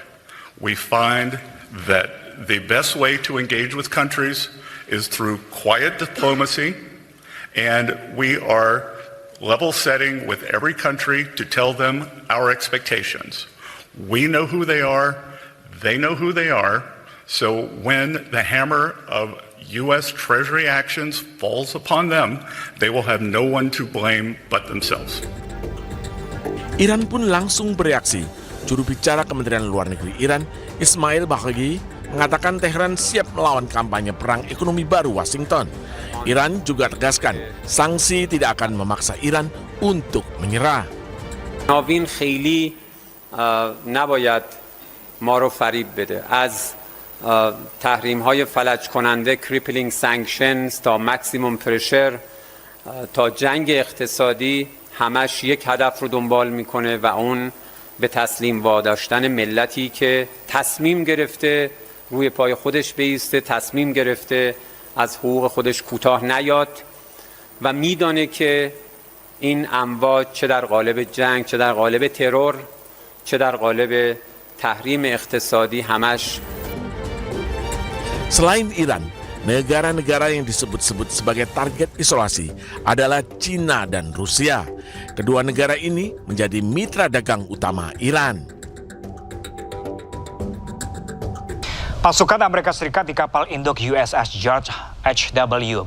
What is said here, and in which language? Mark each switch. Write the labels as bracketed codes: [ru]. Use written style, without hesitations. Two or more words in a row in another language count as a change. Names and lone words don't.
[en] We find that the best way to engage with countries is through quiet diplomacy, and we are level setting with every country to tell them our expectations. We know who they are, they know who they are, so when the hammer of U.S. Treasury actions falls upon them, they will have no one to blame but themselves. [id] Iran pun langsung bereaksi. Juru bicara Kementerian Luar Negeri Iran, Ismail Baqi, mengatakan Tehran siap melawan kampanye perang ekonomi baru Washington. Iran juga tegaskan sanksi tidak akan memaksa Iran untuk menyerah. [fa] ناوین خیلی نباید ما رو فریب بده از تحریم های فلج کننده [en] crippling sanctions [fa] تا ماکسیموم پرشر تا جنگ اقتصادی همش یک هدف رو دنبال میکنه و اون به تسلیم واداشتن ملتی که تصمیم گرفته روی پای خودش بایسته، تصمیم گرفته از حقوق خودش کوتاه نیاد و میدانه که این امواج چه در قالب جنگ، چه در قالب ترور، چه در قالب تحریم اقتصادی همش. [id] Selain Iran, negara-negara yang disebut-sebut sebagai target isolasi adalah China dan Rusia. Kedua negara ini menjadi mitra dagang utama Iran. Pasukan Amerika Serikat di kapal induk USS George H.W.